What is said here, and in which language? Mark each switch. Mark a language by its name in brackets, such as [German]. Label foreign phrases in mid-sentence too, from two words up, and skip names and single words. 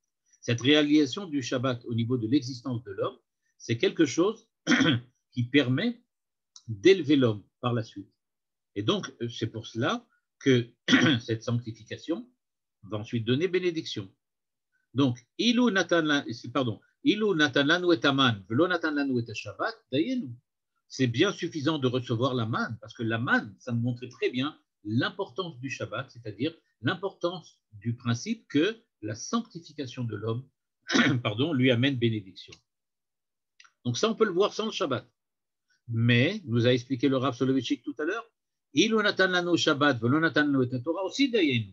[French] Cette réalisation du Shabbat au niveau de l'existence de l'homme, c'est quelque chose qui permet d'élever l'homme par la suite. Et donc, c'est pour cela que cette sanctification va ensuite donner bénédiction. [Hebrew] Donc, אילו נתן לנו את המן ולא נתן לנו את שבת דיינו. [French] C'est bien suffisant de recevoir la manne, parce que la manne, ça nous montrait très bien l'importance du Shabbat, c'est-à-dire l'importance du principe que la sanctification de l'homme lui amène bénédiction. Donc ça, on peut le voir sans le Shabbat. Mais, nous a expliqué le Rav Soloveitchik tout à l'heure, [Hebrew] אילו נתן לנו שבת ולא נתן לנו את תורה aussi dayenu.